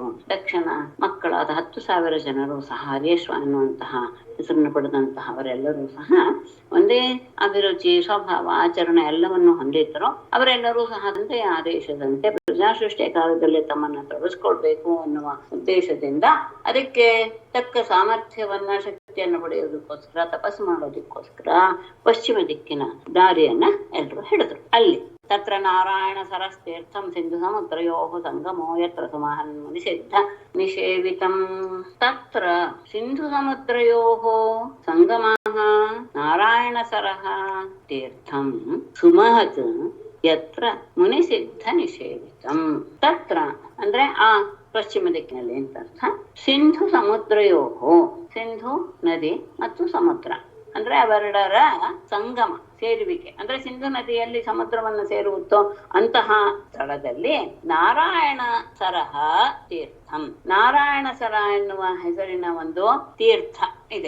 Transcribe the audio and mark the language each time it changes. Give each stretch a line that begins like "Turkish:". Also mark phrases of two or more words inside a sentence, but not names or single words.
Kannada: ದಕ್ಷಿಣ ಮಕ್ಕಳಾದ 10,000 ಜನರು ಸಹ ಹರಿಯಶ್ವ ಅನ್ನುವಂತಹ ಹೆಸರನ್ನು ಪಡೆದಂತಹ ಅವರೆಲ್ಲರೂ ಸಹ ಒಂದೇ ಅಭಿರುಚಿ, ಸ್ವಭಾವ, ಆಚರಣೆ ಎಲ್ಲವನ್ನು ಹೊಂದಿದ್ದರು. ಅವರೆಲ್ಲರೂ ಸಹ ತಂದೆಯ ಆದೇಶದಂತೆ ಪ್ರಜಾಸೃಷ್ಟಿಯ ಕಾಲದಲ್ಲಿ ತಮ್ಮನ್ನು ತೊಡಗಿಸ್ಕೊಳ್ಬೇಕು ಅನ್ನುವ ಉದ್ದೇಶದಿಂದ ಅದಕ್ಕೆ ತಕ್ಕ ಸಾಮರ್ಥ್ಯವನ್ನ, ಶಕ್ತಿಯನ್ನು ಪಡೆಯೋದಕ್ಕೋಸ್ಕರ, ತಪಸ್ಸು ಮಾಡೋದಕ್ಕೋಸ್ಕರ ಪಶ್ಚಿಮ ದಿಕ್ಕಿನ ದಾರಿಯನ್ನ ಎಲ್ಲರೂ ಹಿಡಿದ್ರು.
Sanskrit: ಅಲ್ಲಿ ತತ್ರ ನಾರಾಯಣ ಸರಸ್ತೀರ್ಥಂ ಸಿಂಧು ಸಮುದ್ರಯೋ ಸಂಗಮೋ ಯತ್ರ ಸುಮಹನ್ ಮುನಿಸಿದ್ಧ ನಿಷೇವಿತಂ. ತತ್ರ ಸಿಂಧು ಸಮುದ್ರಯೋ ಸಂಗಮಃ ನಾರಾಯಣ ಸರಃ ತೀರ್ಥಂ ಸುಮಹತ್ ಯತ್ರ ಮುನಿಸಿದ್ಧ ನಿಷೇವಿತಂ.
Kannada: ತತ್ರ ಅಂದ್ರೆ ಆ ಪಶ್ಚಿಮ ದಿಕ್ಕಿನಲ್ಲಿ ಅಂತ ಅರ್ಥ.
Sanskrit: ಸಿಂಧು ಸಮುದ್ರಯೋ,
Kannada: ಸಿಂಧು ನದಿ ಮತ್ತು ಸಮುದ್ರ ಅಂದ್ರೆ ಅವೆರಡರ ಸಂಗಮ, ಸೇರುವಿಕೆ. ಅಂದ್ರೆ ಸಿಂಧು ನದಿಯಲ್ಲಿ ಸಮುದ್ರವನ್ನು ಸೇರುತ್ತೋ ಅಂತಹ ಸ್ಥಳದಲ್ಲಿ
Sanskrit: ನಾರಾಯಣ ಸರಹ ತೀರ್ಥಂ,
Kannada: ನಾರಾಯಣ ಸರ ಎನ್ನುವ ಹೆಸರಿನ ಒಂದು ತೀರ್ಥ ಇದೆ.